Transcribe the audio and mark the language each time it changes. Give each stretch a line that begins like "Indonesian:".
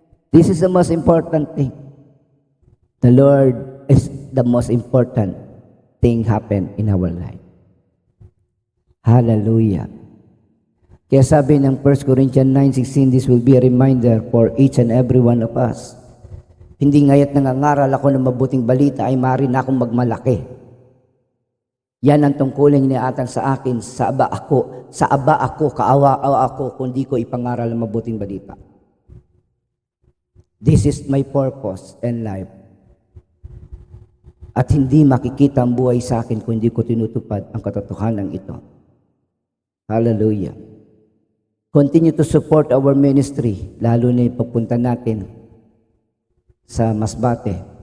English: This is the most important thing. The Lord is the most important thing happen in our life. Hallelujah.
Filipino: Kaya sabi ng
English: 1 Corinthians 9:16, this will be a reminder for each and every one of us.
Filipino: Hindi ngaya't nangangaral ako ng mabuting balita ay maaari na akong magmalaki. Yan ang tungkulin ni Atan sa akin, sa aba ako, kaawa ako, kung di ko ipangaral ng mabuting balita.
English: This is my purpose in life.
Filipino: At hindi makikita ang buhay sa akin kung hindi ko tinutupad ang katotohanan ito.
English: Hallelujah. Continue to support our ministry,
Filipino: lalo na ipapunta natin sa
English: Masbate.